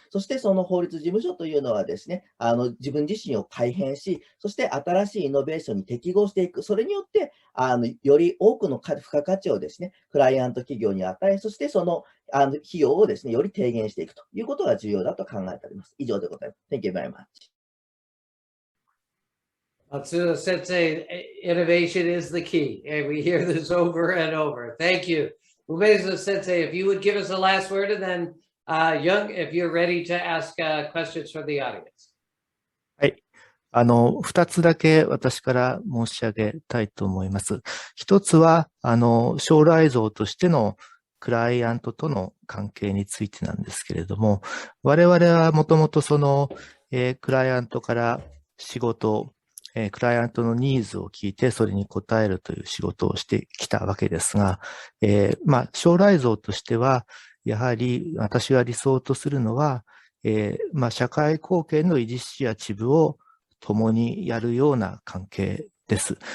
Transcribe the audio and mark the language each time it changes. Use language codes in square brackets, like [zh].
[ja] そしてその法律事務所というのはですね、自分自身を改変し、そして新しいイノベーションに適合していく。それによって、より多くの付加価値をですね、クライアント企業に与え、そしてその費用をですね、より低減していくということが重要だと考えております。以上でございます。 [en] Thank you very much. Matsuda Sensei, innovation is the key, and we hear this over and over. Thank you. Umezu Sensei, if you would give us the last word, and then Young, if you're ready to ask questions from the audience. [ja] はい。二つだけ私から申し上げたいと思います。一つは、将来像としてのクライアントとの関係についてなんですけれども、我々はもともとクライアントから仕事、クライアントのニーズを聞いてそれに応えるという仕事をしてきたわけですが、将来像としては、やはり私が理想とするのは、社会貢献のイニシアチブを共にやるような関係です。